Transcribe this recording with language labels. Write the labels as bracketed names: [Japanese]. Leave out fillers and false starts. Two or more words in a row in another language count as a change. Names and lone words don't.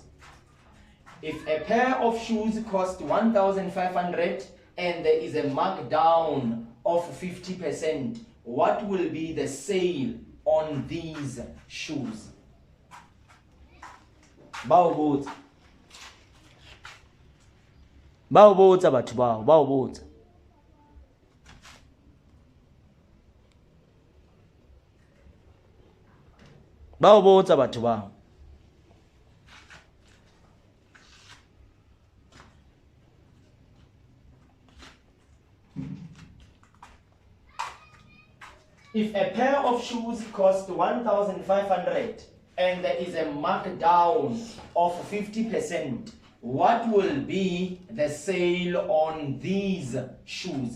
[English] If a pair of shoes cost 1,500 and there is a markdown of 50%, what will be the sale on these shoes? [Tswana] Baobotsa batho bao, baobotsa. Baobotsa batho bao. [English] If a pair of shoes cost 1,500 and there is a markdown of 50%, what will be the sale on these shoes?